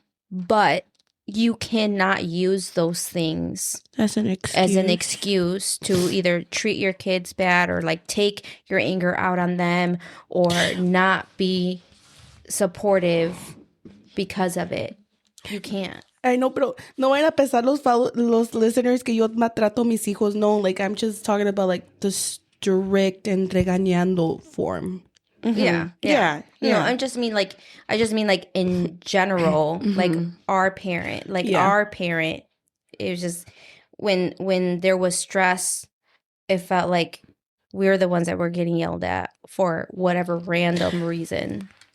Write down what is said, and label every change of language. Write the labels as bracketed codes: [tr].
[en] But you cannot use those things as an excuse to either treat your kids bad or like take your anger out on them or not be supportive because of it. You can't. I know, [es] pero no vayan a pensar los listeners que yo maltrato a mis hijos. [en] No, like, I'm just talking about like the strict and regañando form. Yeah. No, I just mean like in general, like our parent, it was just when there was stress, it felt like we were the ones that were getting yelled at for whatever random reason.